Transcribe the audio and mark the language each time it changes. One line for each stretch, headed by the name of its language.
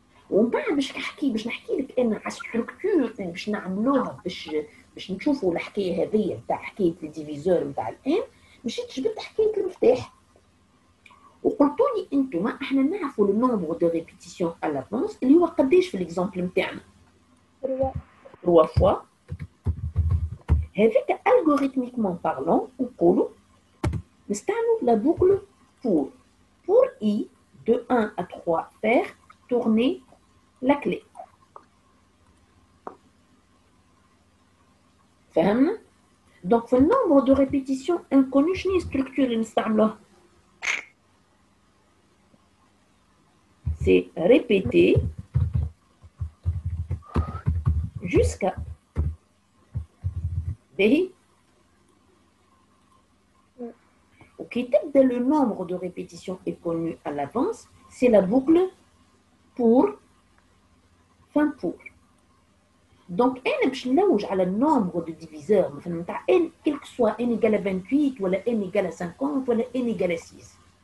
Arabic: ومن بعد باش نحكي لك انا على الستركتور اللي باش نعملوها باش نشوفوا الحكايه هذه تاع حكايه الديفيزور نتاع الان. مشيت جبت حكايه المفتاح وقلتوا لي انتم احنا نعرفوا لو نومبر دو ريبيتيسيون على لافونس اللي هو قداش في الاكزامبل نتاعنا 3 فوا. هذاك الغوريثميكمون بارلون نقولوا نستعملوا لا بوكل
French: pour i de 1 à 3 faire tourner la clé.
Arabic: فهمنا؟ donc في النومبر دو ريبيتيسيون انكونو شنو هي الستركتور اللي نستعملوها؟
French: c'est répéter jusqu'à.
Arabic: باهي وكي تبدا
French: le nombre de répétitions est connu à l'avance c'est la boucle pour fin pour.
Arabic: donc انا باش نلوج على النومبر دو ديفيزور مثلا نتاع n
French: quel que soit n égale à 28
Arabic: ولا
French: n égale à 50
Arabic: ولا
French: n égale à 6.